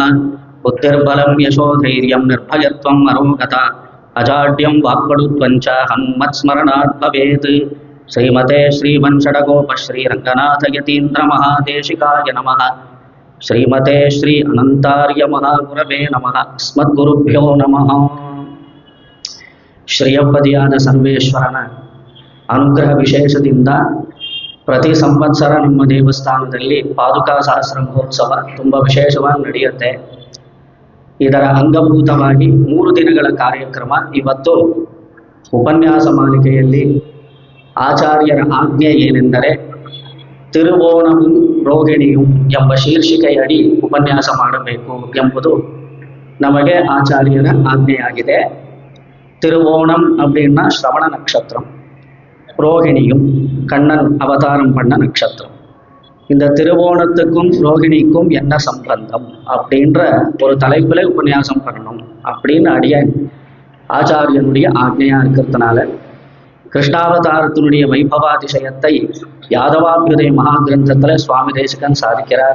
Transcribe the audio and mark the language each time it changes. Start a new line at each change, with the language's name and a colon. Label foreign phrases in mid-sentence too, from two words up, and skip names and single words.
Sanskrit: बुद्धिर्बलं यशोधैर्यं निर्भयत्वम् अरोगता अजाड्यं वाक्पटुत्वं च हनुमत्स्मरणात् भवेत्। श्रीमते श्रीवंशडगोपश्रीरङ्गनाथयतीन्द्रमहादेशिकाय नमः। श्रीमते श्री अनन्तार्यमहागुरवे नमः। अस्मद्गुरुभ्यो नमः।
Kannada: ಶ್ರೇಯಪದಿಯಾದ ಸರ್ವೇಶ್ವರನ ಅನುಗ್ರಹ ವಿಶೇಷದಿಂದ ಪ್ರತಿ ಸಂವತ್ಸರ ನಮ್ಮ ದೇವಸ್ಥಾನದಲ್ಲಿ ಪಾದುಕಾ ಸಹಸ್ರ ಮಹೋತ್ಸವ ತುಂಬ ವಿಶೇಷವಾಗಿ ನಡೆಯುತ್ತೆ. ಇದರ ಅಂಗಭೂತವಾಗಿ 3 ದಿನಗಳ ಕಾರ್ಯಕ್ರಮ. ಇವತ್ತು ಉಪನ್ಯಾಸ ಮಾಲಿಕೆಯಲ್ಲಿ ಆಚಾರ್ಯರ ಆಜ್ಞೆ ಏನೆಂದರೆ ತಿರುವೋಣಂ ರೋಹಿಣಿಯು ಎಂಬ ಶೀರ್ಷಿಕೆಯಡಿ ಉಪನ್ಯಾಸ ಮಾಡಬೇಕು ಎಂಬುದು ನಮಗೆ ಆಚಾರ್ಯರ ಆಜ್ಞೆಯಾಗಿದೆ.
Tamil: திருவோணம் அப்படின்னா ஸ்ரவண நட்சத்திரம், ரோகிணியும் கண்ணன் அவதாரம் பண்ண நட்சத்திரம். இந்த திருவோணத்துக்கும் ரோகிணிக்கும் என்ன சம்பந்தம் அப்படின்ற ஒரு தலைப்பில் உபன்யாசம் பண்ணணும் அப்படின்னு ஆச்சாரியனுடைய ஆக்ஞையா இருக்கிறதுனால கிருஷ்ணாவதாரத்தினுடைய வைபவாதிசயத்தை யாதவாபியுதய மகா கிரந்தத்தில் சுவாமி தேசிகன் சாதிக்கிறார்.